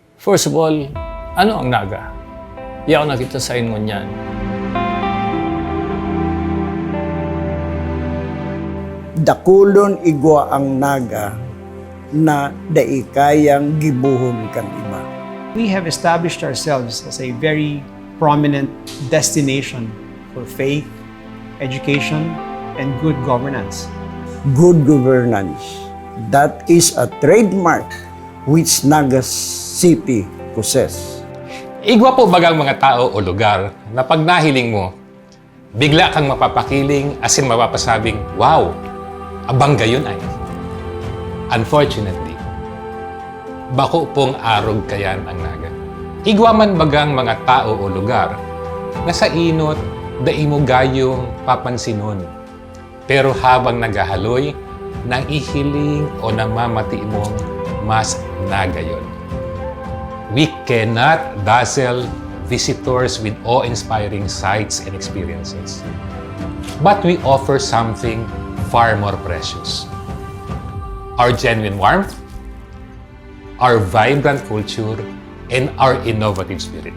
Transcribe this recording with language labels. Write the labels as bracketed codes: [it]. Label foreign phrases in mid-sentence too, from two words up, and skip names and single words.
[en] First of all, [bik] ano ang Naga? Iyaw nakita sa inyo niyan. Dakulon igwa ang Naga na daikayang gibuhon kang iba. [en] We have established ourselves as a very prominent destination for faith, education, and good governance. Good governance. That is a trademark which Naga City possess. [bik] Igwa po bagang mga tao o lugar na pag nahiling mo, bigla kang mapapakiling [en] as in [bik] mapapasabing, wow, abang gayon ay. Unfortunately, bako pong arog kayan ang Naga. Igwa man bagang mga tao o lugar na sa inot, daimo gayong papansinon. Pero habang naghahaloy, nang ihiling o namamati mong mas NagaYon. [en] We cannot dazzle visitors with awe-inspiring sights and experiences. But we offer something far more precious. Our genuine warmth, our vibrant culture, and our innovative spirit.